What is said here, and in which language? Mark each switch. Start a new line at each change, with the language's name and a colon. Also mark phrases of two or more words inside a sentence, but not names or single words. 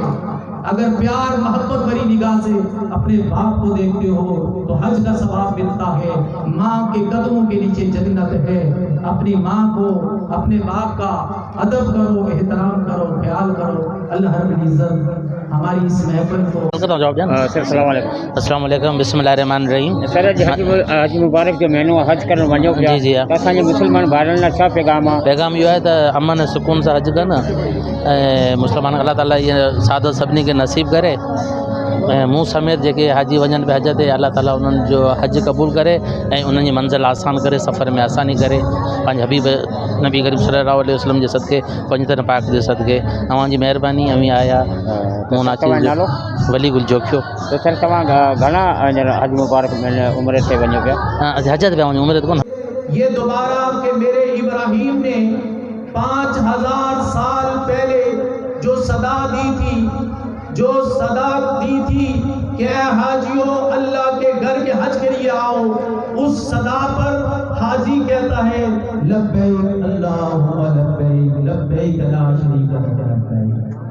Urdu: اگر پیار محبت بھری نگاہ سے اپنے باپ کو دیکھتے ہو تو حج کا ثواب ملتا ہے، ماں کے قدموں کے نیچے جنت ہے۔ اپنی ماں کو، اپنے باپ کا ادب کرو، احترام کرو، خیال کرو۔
Arabic: اللہ رب العزت
Urdu: ہماری اس محفل کو سر
Arabic: السلام علیکم۔ السلام علیکم، بسم اللہ الرحمن الرحیم۔
Sindhi: سر حج مبارک جو مہینو حج کرن वञो पिया، جی جی असांजे मुस्लमान भाइरनि लाइ छा पैगाम आहे؟ पैगाम इहो आहे त अमन सुकून सां हज कनि ऐं मुस्लमान अलाह ताला इहा सादत सभिनी खे नसीब करे ऐं मूं समेत जेके हाजी वञनि पिया हज ते अलाह ताला उन्हनि जो हज क़बूल करे ऐं उन्हनि जी मंज़िल आसान करे, सफ़र में आसानी करे, पंहिंजे हबीब नबी करीम
Arabic: صلى الله عليه وسلم
Sindhi: जे सदके, पंजतन पाक जे सदके तव्हांजी महिरबानी। अमी आया मूं तव्हां नालो? वली गुल जोखियो। तो सर तव्हां घणा हज मुबारक में उम्र ते वञो पिया? हज ते पिया वञूं, उमिरि ते कोन।
Urdu: یہ دوبارہ کہ میرے ابراہیم نے 5000 سال پہلے جو صدا دی تھی کہ اے حاجیوں اللہ کے گھر کے حج کے لیے آؤ، اس صدا پر حاجی کہتا ہے
Arabic: لبیک اللہم لبیک لبیک لا شریک لک لبیک۔